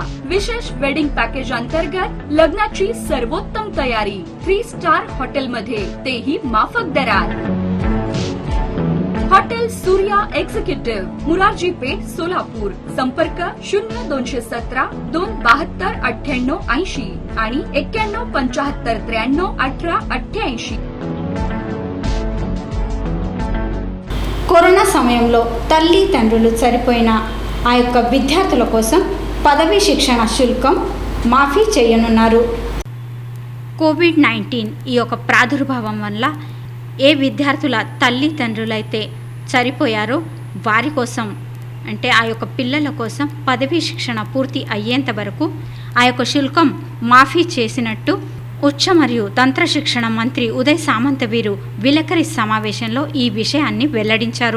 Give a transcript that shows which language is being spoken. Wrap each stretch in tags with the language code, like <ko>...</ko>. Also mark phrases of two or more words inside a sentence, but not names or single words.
<mr>विशेष वेडिंग पॅकेज अंतर्गत लग्नाची सर्वोत्तम तयारी 3 स्टार हॉटेलमध्ये, तेही माफक दरात। हॉटेल सूर्या एक्झिक्युटिव्ह, मुरारजी पेठ, सोलापूर। संपर्क 0217 272 98 80 आणि 91 75 93 18 88।</mr> <te>కరోనా సమయంలో తల్లి తండ్రులు సరిపోయిన ఆ యొక్క విద్యార్థుల కోసం పదవీ శిక్షణ శుల్కం మాఫీ చేయనున్నారు। కోవిడ్-19 ఈ యొక్క ప్రాదుర్భావం వల్ల ఏ విద్యార్థుల తల్లిదండ్రులైతే సరిపోయారో వారి కోసం, అంటే ఆ యొక్క పిల్లల కోసం పదవీ శిక్షణ పూర్తి అయ్యేంత వరకు ఆ యొక్క శుల్కం మాఫీ చేసినట్టు ఉచ్చ మరియు తంత్ర శిక్షణ మంత్రి ఉదయ్ సామంత్ వీరు విలేకరి సమావేశంలో ఈ విషయాన్ని వెల్లడించారు।</te>